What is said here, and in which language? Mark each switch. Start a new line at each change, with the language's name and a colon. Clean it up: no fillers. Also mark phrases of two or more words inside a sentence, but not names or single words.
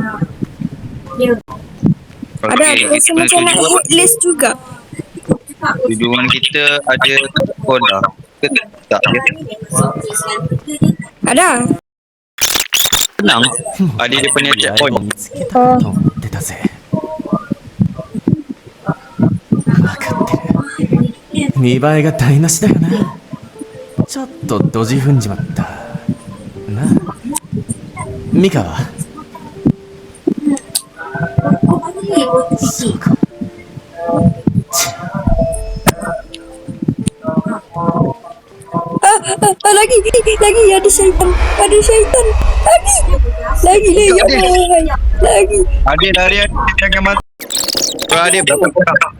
Malay: Ada rasa macam nak headless juga. Tujuan kita ada koda. Tak ya? Ada. Tenang. Ada dia punya checkpoint.
Japanese: 見栄えが台無しだよな。ちょっとドジ踏んじまったな。ミカはそうか。
Malay: Lagi ada syaitan lagi Adik jangan mati. Adik berapa orang?